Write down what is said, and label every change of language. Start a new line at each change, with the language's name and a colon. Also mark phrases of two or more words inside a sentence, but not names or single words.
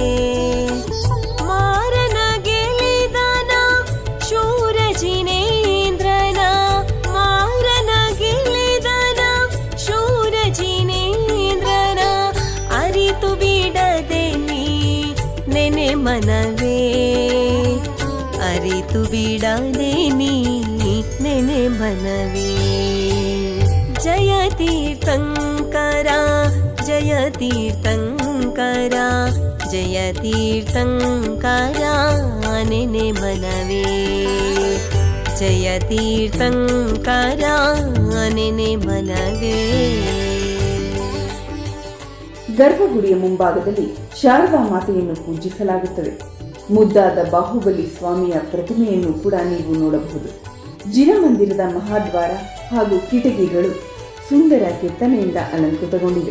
Kannada: ಮಾರನ ಗೆಲಿದನ ಶೂರ ಜಿನೇಂದ್ರನ ಮಾರನ ಗೆಲಿದನ ಶೂರ ಜಿನೇಂದ್ರನ ಅರಿತು ಬಿಡದೆ ನೀ ನೆನೆ ಮನವೇ ಅರಿತು ಬಿಡದೆ ನೀ ನೆನೆ ಮನವೇ ತೀರ್ಥಂಕರಾ ಜಯ ತೀರ್ಥಂಕರಾ ಜಯ ತೀರ್ಥಂಕರಾ ನೆನೆ ಮನವೇ ಜಯ ತೀರ್ಥಂಕರಾ ನೆನೆ ಮನವೇ ಗರ್ಭಗುಡಿಯ ಮುಂಭಾಗದಲ್ಲಿ ಶಾರದಾ ಮಾತೆಯನ್ನು ಪೂಜಿಸಲಾಗುತ್ತದೆ. ಮುದ್ದಾದ ಬಾಹುಬಲಿ ಸ್ವಾಮಿಯ ಪ್ರತಿಮೆಯನ್ನು ಕೂಡ ನೀವು ನೋಡಬಹುದು. ಜಿನಮಂದಿರದ ಮಹಾದ್ವಾರ ಹಾಗೂ ಕಿಟಕಿಗಳು ಸುಂದರ ಕೆತ್ತನೆಯಿಂದ ಅಲಂಕೃತಗೊಂಡಿವೆ.